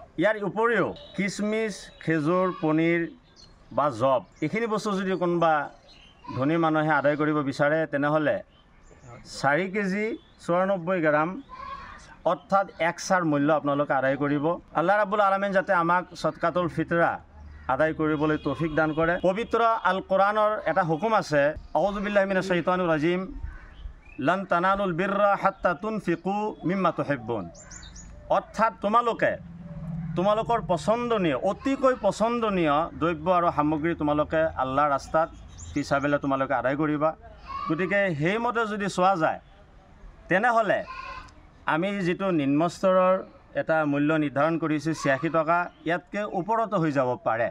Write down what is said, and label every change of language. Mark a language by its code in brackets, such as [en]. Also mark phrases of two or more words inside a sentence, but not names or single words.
[as] ইয়াৰ উপৰিও কিচমিচ, খেজুৰ, পনীৰ বা জব এইখিনি বস্তু যদি কোনোবা ধনী মানুহে আদায় কৰিব বিচাৰে তেনেহ'লে 4 কেজি 94 গ্ৰাম অৰ্থাৎ 1 চাৰ মূল্য আপোনালোকে আদায় কৰিব। [ar] الله رب العالمين [as] যাতে আমাক [ar] صدقة الفطر [as] আদায় কৰিবলৈ তৌফিক দান কৰে। পবিত্ৰ আল কোৰাণৰ এটা হুকুম আছে, [ar] أعوذ بالله من الشيطان الرجيم، لن تنالوا البر حتى تنفقوا مما تحبون. [as] অৰ্থাৎ তোমালোকৰ পচন্দনীয়, অতিকৈ পচন্দনীয় দ্ৰব্য আৰু সামগ্ৰী তোমালোকে আল্লাহৰ ৰাস্তাত ফিছাবিলে তোমালোকে আদায় কৰিবা। গতিকে সেইমতে যদি চোৱা যায় তেনেহ'লে আমি যিটো নিম্ন স্তৰৰ এটা মূল্য নিৰ্ধাৰণ কৰিছোঁ 86 টকা, ইয়াতকৈ ওপৰতো হৈ যাব পাৰে।